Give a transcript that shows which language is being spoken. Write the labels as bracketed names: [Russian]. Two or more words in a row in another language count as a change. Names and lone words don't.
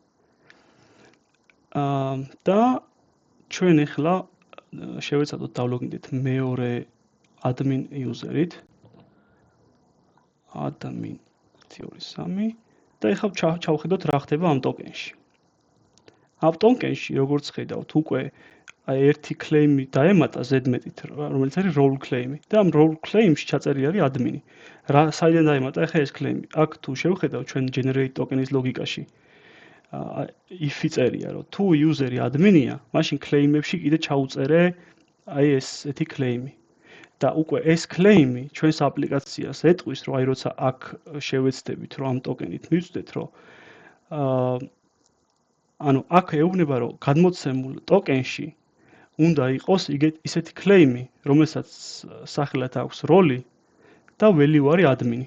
[Georgian] და ჩვენ ეხლა შევეცადოთ დავლოგინდეთ მეორე [English] admin user- [Georgian] ით. admin 1 2 3 და ეხლა ჩავხედოთ რა ხდება ამ ტოკენში. ამ ტოკენში როგორც ხედავთ, უკვე აი ერთი claim-ი დაემატა ზედმეტით, რომელიც არის [English] role claim- [Georgian] ი და ამ [English] role claim- [Georgian] ში ჩაწერილი არის admin-ი. რა საიდან დაემატა ახლა ეს claim-ი? აქ თუ შევხედავ ჩვენ generate ტოკენის ლოგიკაში, if-ი წერია, რომ თუ user-ი admin-ია, მაშინ claim-ებში კიდე ჩაუწერე აი ესეთი claim-ი. და უკვე ეს claim-ი ჩვენს აპლიკაციას ეტყვის, რომ აი როცა აქ შევეცდებით, რომ ამ ტოკენით მივწვდეთ, რომ ანუ აქ ეუბნება, რომ გადმოცემულ ტოკენში უნდა იყოს ისეთი claim-ი, რომელსაც სახელად აქვს როლი და value არის admin-ი.